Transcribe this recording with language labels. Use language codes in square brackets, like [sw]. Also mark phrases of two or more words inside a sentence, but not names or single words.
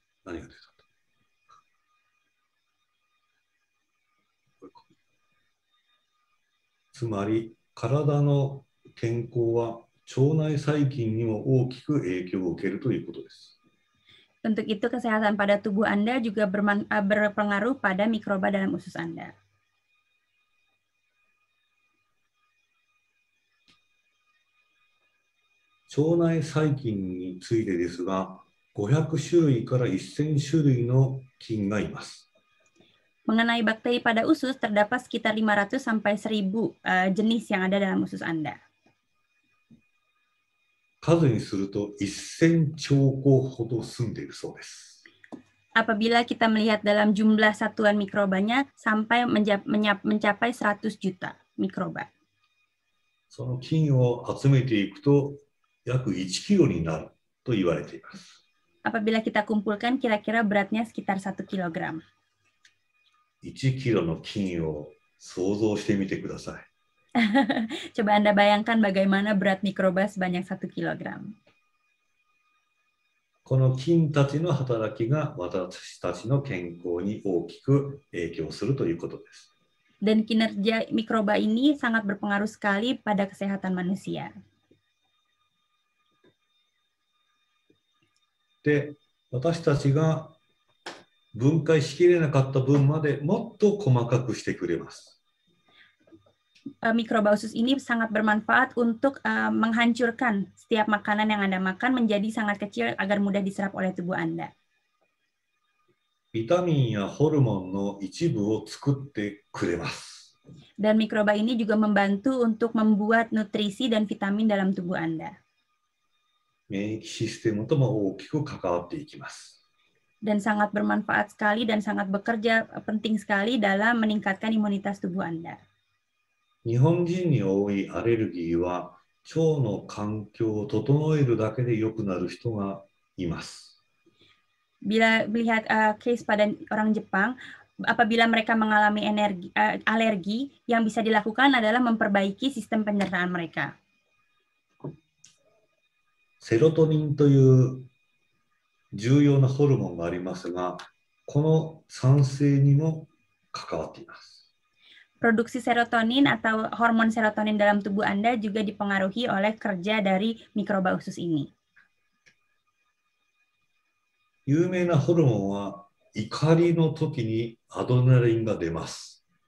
[ja] 何が出たと。つまり、体の健康は腸内細菌にも大きく影響を受けるということです。 [id] Untuk itu, kesehatan pada tubuh Anda juga berpengaruh pada mikroba dalam usus Anda. [ja] 腸内細菌についてですが、500種類から1000種類の菌がいます。 [id] Mengenai bakteri pada usus, terdapat sekitar 500 sampai 1000 jenis yang ada dalam usus Anda. [ja] 数にすると1000兆個ほど住んでいるそうです。 [id] Apabila kita melihat dalam jumlah satuan mikrobanya sampai mencapai 100 juta mikroba. [ja] その菌を集めていくと約1キロになると言われています。 [id] Apabila kita kumpulkan, kira-kira beratnya sekitar 1 kilogram. [ja] 1 キロの菌を想像してみてください。 [id] Coba Anda bayangkan bagaimana berat mikroba sebanyak 1 kilogram. [ja] この菌たちの働きが私たちの健康に大きく影響するということです。 [id] Dan kinerja mikroba ini sangat berpengaruh sekali pada kesehatan manusia. [ja] で、私たちが分解しきれなかった分までもっと細かくしてくれます。 [id] Mikroba usus ini sangat bermanfaat untuk menghancurkan setiap makanan yang Anda makan menjadi sangat kecil agar mudah diserap oleh tubuh Anda. [ja] ビタミンやホルモンの一部を作ってくれます。 [id] Dan mikroba ini juga membantu untuk membuat nutrisi dan vitamin dalam tubuh Anda. [ja] 免疫システムとも大きく関わっていきます。 [id] Dan sangat bermanfaat sekali dan sangat bekerja penting sekali dalam meningkatkan imunitas tubuh Anda. [ja] 日本人に多いアレルギーは腸の環境を整えるだけで良くなる人がいます。 [id] Bila melihat case pada orang Jepang, apabila mereka mengalami alergi, yang bisa dilakukan adalah memperbaiki sistem pencernaan mereka. [ja] セロトニンという重要なホルモンがありますが、この産生にも関わっています。 [id] Produksi serotonin atau hormon serotonin dalam tubuh Anda juga dipengaruhi oleh kerja dari mikroba usus ini. [ja] 有名なホルモンは怒りの時にアドレナリンが出ます。